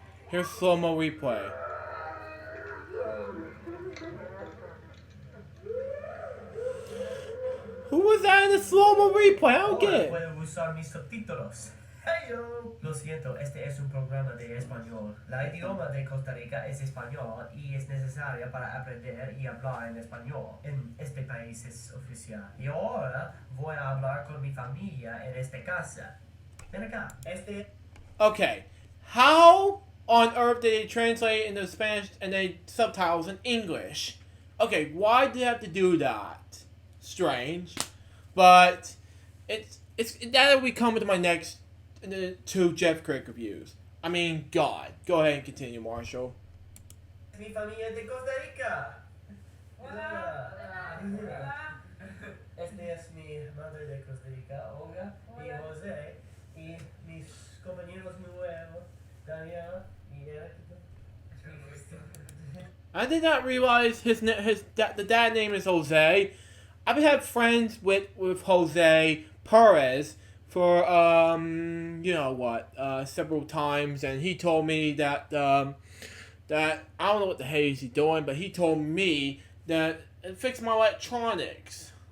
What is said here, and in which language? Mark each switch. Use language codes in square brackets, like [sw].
[en] Here's slow-mo replay. Who was that in the slow-mo replay? I don't get it. [es] Puede usar mis subtítulos. Hello. Lo siento, este es un programa de español. La idioma de Costa Rica es español y es necesaria para aprender y hablar en español. En este país es oficial. Y ahora voy a hablar con mi familia en esta casa. Ven acá. [en] Okay. How on earth did they translate into Spanish and then subtitles in English? Okay, why did they have to do that? Strange. But it's that we come to my next two Jeff Crick reviews. I mean, God. Go ahead and continue, Marshall. [es] Mi familia de Costa Rica. Hola. Este es mi madre de Costa Rica, Olga, y José, y mis compañeros nuevos, Daniel y Eric. [en] I did not realize the dad name is Jose. I've had friends with Jose Perez for you know what, several times, and he told me that that I don't know what the hell he's doing, but he told me that it fixed my electronics.